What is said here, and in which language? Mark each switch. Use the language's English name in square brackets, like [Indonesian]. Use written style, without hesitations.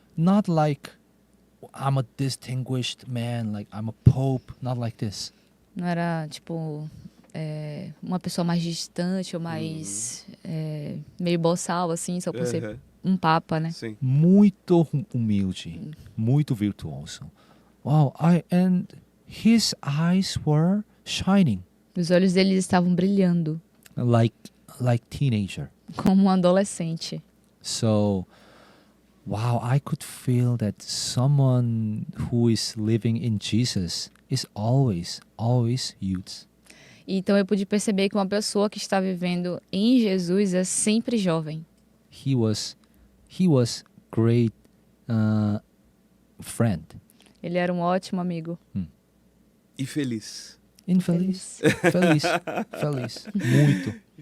[English] not like I'm a distinguished man, like I'm a pope, not like this. [Portuguese] Não era, tipo, uma pessoa mais distante ou mais meio boçal, assim, só por ser Aham, um papa, né? sim. Muito humilde, muito virtuoso. [English] Wow, and his eyes were shining [Portuguese] Os olhos deles estavam brilhando, [English] like teenager. [Portuguese] como um adolescente. [English] So, wow, I could feel that someone who is living in Jesus is always youth. [Portuguese] Então eu pude perceber que uma pessoa que está vivendo em Jesus é sempre jovem. [English] He was great friend. [Portuguese] Ele era um ótimo amigo. E feliz. Infeliz, feliz, muito.